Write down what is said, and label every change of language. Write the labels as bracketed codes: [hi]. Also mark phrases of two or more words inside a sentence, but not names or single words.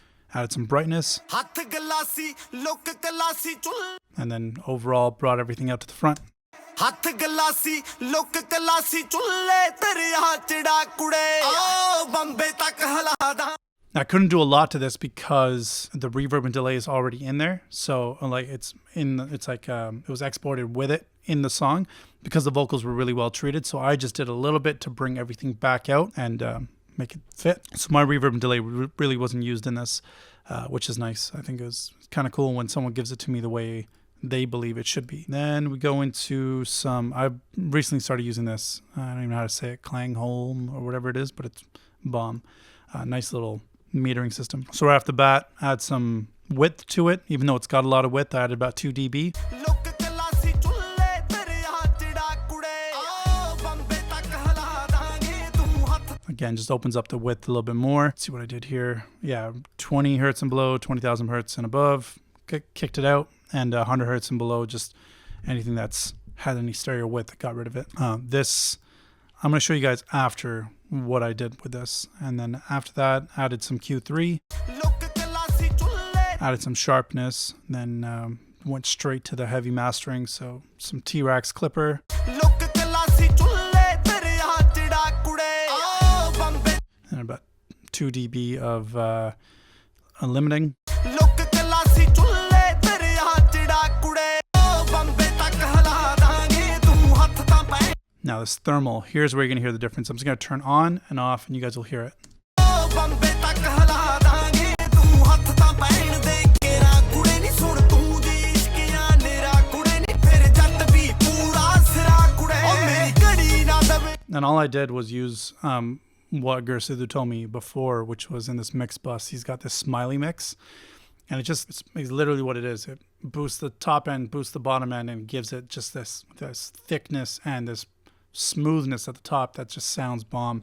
[en] added some brightness, [pa] ਹੱਥ ਗਲਾਸੀ ਲੋਕ ਕਲਾਸੀ ਚੁੱਲ [en] and then overall brought everything out to the front. [pa] ਹੱਥ ਗਲਾਸੀ ਲੋਕ ਕਲਾਸੀ ਚੁੱਲੇ ਦਰਿਆ ਚੜਾ ਕੁੜੇ ਓ ਬੰਬੇ ਤੱਕ ਹਲਾਦਾ [en] I couldn't do a lot to this because the reverb and delay is already in there. So like it was exported with it in the song because the vocals were really well treated. So I just did a little bit to bring everything back out and make it fit. So my reverb and delay really wasn't used in this, which is nice. I think it was kind of cool when someone gives it to me the way they believe it should be. Then we go into I've recently started using this. I don't even know how to say it, Klangholm or whatever it is, but it's bomb. Nice little metering system. So right off the bat, add some width to it. Even though it's got a lot of width, I added about 2 dB. [pa] ਲੋਕ ਕਲਾਸੀ ਚੁੱਲੇ ਦਰਿਆ ਚੜਾ ਕੁੜੇ ਓ ਬੰਬੇ ਤੱਕ ਹਲਾਦਾਂਗੇ ਤੂੰ ਹੱਥ [en] Again, just opens up the width a little bit more. Let's see what I did here. Yeah, 20 hertz and below, 20,000 hertz and above. Kicked it out. And 100 hertz and below, just anything that's had any stereo width, got rid of it. This, I'm going to show you guys after what I did with this. And then after that, added some Q3, [pa] ਲੋਕ ਕਲਾਸੀ ਚੁੱਲੇ [en] added some sharpness, then went straight to the heavy mastering. So some T-Rax clipper, [pa] ਲੋਕ ਕਲਾਸੀ ਚੁੱਲੇ ਦਰਿਆ ਚੜਾ ਕੁੜੇ ਓ ਬੰਬੇ [en] and about 2 dB of limiting. [pa] ਲੋਕ ਕਲਾਸੀ ਚੁੱਲੇ ਦਰਿਆ ਚੜਾ ਕੁੜੇ ਓ ਬੰਬੇ ਤੱਕ ਹਲਾਦਾਂਗੇ ਤੂੰ ਹੱਥ ਤਾਂ ਪੈ [en] Now this thermal, here's where you're going to hear the difference. I'm just going to turn on and off and you guys will hear it. [pa] ਓ ਬੰਬੇ ਤੱਕ ਹਲਾਦਾਂਗੇ ਤੂੰ ਹੱਥ ਤਾਂ ਪੈਣ ਦੇ ਕੇਰਾ ਕੁੜੇ ਨਹੀਂ ਸੁਣ ਤੂੰ ਜੀ ਇਸ਼ਕਿਆ ਨੇਰਾ ਕੁੜੇ ਨਹੀਂ ਫਿਰ ਜੱਟ ਵੀ ਪੂਰਾ ਸਿਰਾ ਕੁੜੇ ਓ ਮੇਰੀ ਘੜੀ ਨਾ ਦਵੇ [en] And all I did was use what Gursidhu told me before, which was in this mix bus. He's got this smiley mix. And it's literally what it is. It boosts the top end, boosts the bottom end, and gives it just this thickness and this smoothness at the top that just sounds bomb.